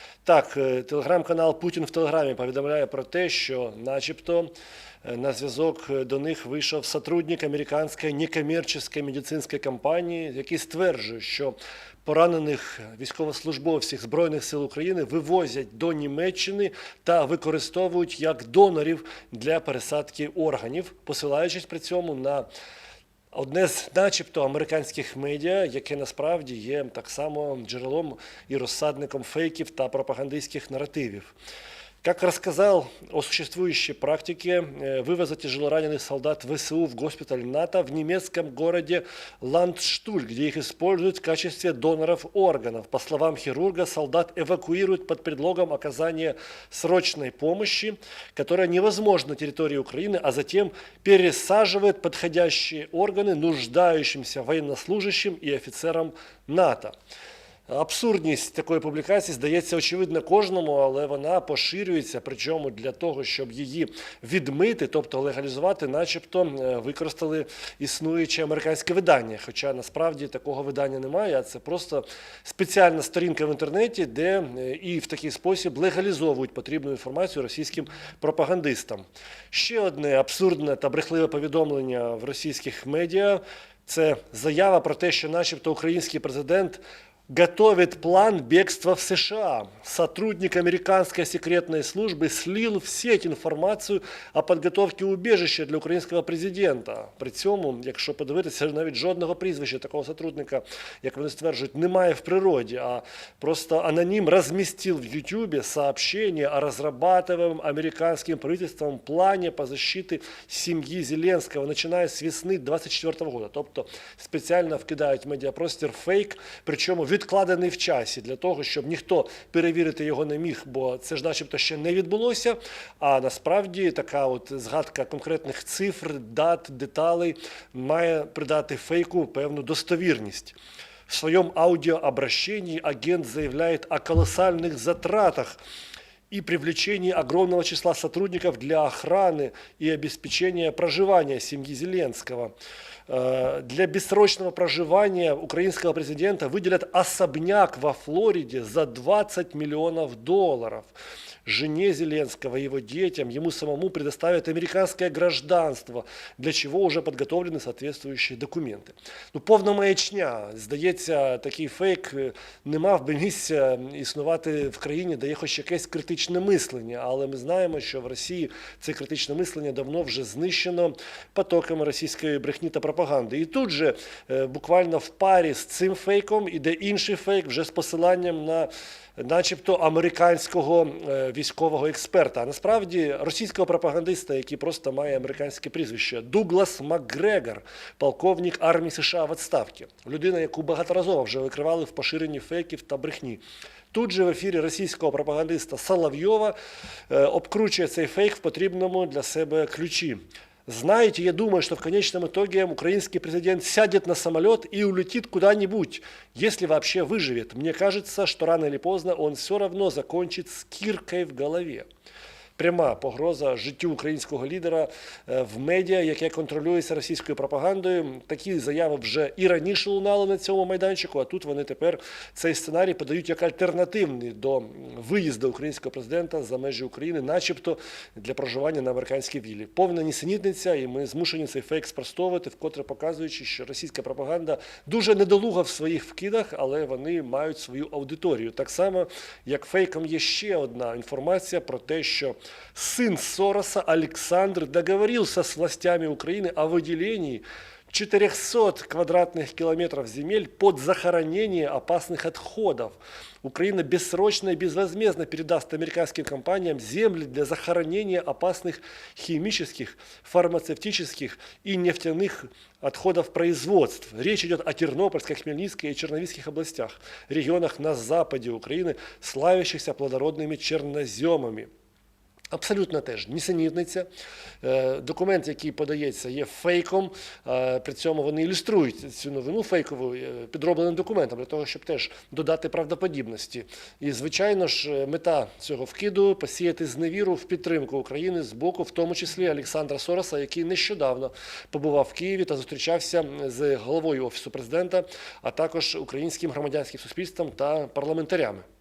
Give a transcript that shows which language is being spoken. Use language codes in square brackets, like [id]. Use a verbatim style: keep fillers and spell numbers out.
[uk] Так, телеграм-канал «Путін в телеграмі» повідомляє про те, що начебто на зв'язок до них вийшов сотрудник американської некомерційної медицинської компанії, який стверджує, що поранених військовослужбовців Збройних сил України вивозять до Німеччини та використовують як донорів для пересадки органів, посилаючись при цьому на одне з начебто американських медіа, яке насправді є так само джерелом і розсадником фейків та пропагандистських наративів. [ru] Как рассказал о существующей практике вывоза тяжелораненых солдат ВСУ в госпиталь НАТО в немецком городе Ландштуль, где их используют в качестве доноров органов. По словам хирурга, солдат эвакуируют под предлогом оказания срочной помощи, которая невозможна на территории Украины, а затем пересаживают подходящие органы нуждающимся военнослужащим и офицерам НАТО. [uk] Абсурдність такої публікації здається очевидна кожному, але вона поширюється, причому для того, щоб її відмити, тобто легалізувати, начебто використали існуюче американське видання. Хоча насправді такого видання немає, а це просто спеціальна сторінка в інтернеті, де і в такий спосіб легалізовують потрібну інформацію російським пропагандистам. Ще одне абсурдне та брехливе повідомлення в російських медіа – це заява про те, що начебто український президент – [ru] готовит план бегства в США. Сотрудник американской секретной службы слил в сеть информацию о подготовке убежища для українського президента. [uk] При цьому, якщо подивитися, навіть жодного прізвища такого сотрудника, як вони стверджують, немає в природі, [ru] а просто аноним разместил в Ютубе сообщение о разрабатываемом американским правительством плане по защите семьи Зеленского, начиная с весны двадцять четвертого года. [uk] Тобто спеціально вкидають в медіапростір фейк, причому відкладений в часі для того, щоб ніхто перевірити його не міг, бо це ж начебто ще не відбулося, а насправді така от згадка конкретних цифр, дат, деталей має придати фейку певну достовірність. В своєму аудиообращенні агент заявляє [ru] о колосальних затратах и привлечении огромного числа сотрудников для охраны и обеспечения проживания семьи Зеленского. Для бессрочного проживания украинского президента выделят особняк во Флориде за двадцять миллионов долларов. Жене Зеленского, его детям, ему самому предоставят американское гражданство, для чего уже подготовлены соответствующие документы. [uk] Ну, повна маячня. Здається, такий фейк не мав би місця існувати в країні, де є хоч якесь критичне мислення. Але ми знаємо, що в Росії це критичне мислення давно вже знищено потоками російської брехні та пропаганди. І тут же буквально в парі з цим фейком іде інший фейк вже з посиланням на начебто американського військового експерта, а насправді російського пропагандиста, який просто має американське прізвище, Дуглас МакГрегор, полковник армії США в відставці. Людина, яку багаторазово вже викривали в поширенні фейків та брехні. Тут же в ефірі російського пропагандиста Соловйова обкручує цей фейк в потрібному для себе ключі. [ru] Знаете, я думаю, что в конечном итоге украинский президент сядет на самолет и улетит куда-нибудь, если вообще выживет. Мне кажется, что рано или поздно он все равно закончит с киркой в голове. [uk] Пряма погроза життю українського лідера в медіа, яке контролюється російською пропагандою. Такі заяви вже і раніше лунали на цьому майданчику, а тут вони тепер цей сценарій подають як альтернативний до виїзду українського президента за межі України, начебто для проживання на американській віллі. Повна нісенітниця, і ми змушені цей фейк спростовувати, вкотре показуючи, що російська пропаганда дуже недолуга в своїх вкидах, але вони мають свою аудиторію. Так само, як фейком є ще одна інформація про те, що [ru] сын Сороса Александр договорился с властями Украины о выделении четырехсот квадратных километров земель под захоронение опасных отходов. Украина бессрочно и безвозмездно передаст американским компаниям земли для захоронения опасных химических, фармацевтических и нефтяных отходов производств. Речь идет о Тернопольской, Хмельницкой и Черновицких областях, регионах на западе Украины, славящихся плодородными черноземами. [uk] Абсолютно теж нісенітниця. Документ, який подається, є фейком, при цьому вони ілюструють цю новину фейкову підробленим документом, для того, щоб теж додати правдоподібності. І, звичайно ж, мета цього вкиду – посіяти зневіру в підтримку України з боку, в тому числі Олександра Сороса, який нещодавно побував в Києві та зустрічався з головою Офісу Президента, а також українським громадянським суспільством та парламентарями.